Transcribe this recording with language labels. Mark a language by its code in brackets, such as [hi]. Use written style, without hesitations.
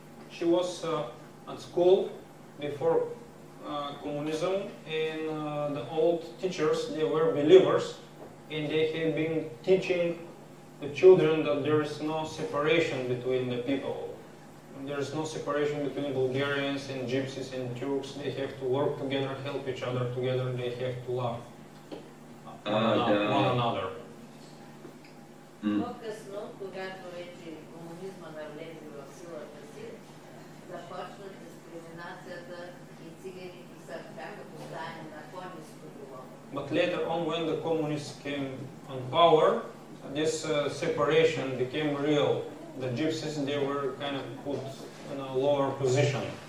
[en] She was at school before communism, and the old teachers, they were believers, and they have been teaching the children that there is no separation between the people. There is no separation between Bulgarians and Gypsies and Turks. They have to work together, help each other together. They have to love one another. [bg] По-късно, когато вече комунизма навлезе в силата си, започна дискриминацията и циганите са бяха поставени на по-ниско ниво. [en] But But later on, when the communists came on power, this separation became real. The gypsies, they were kind of put in a lower position.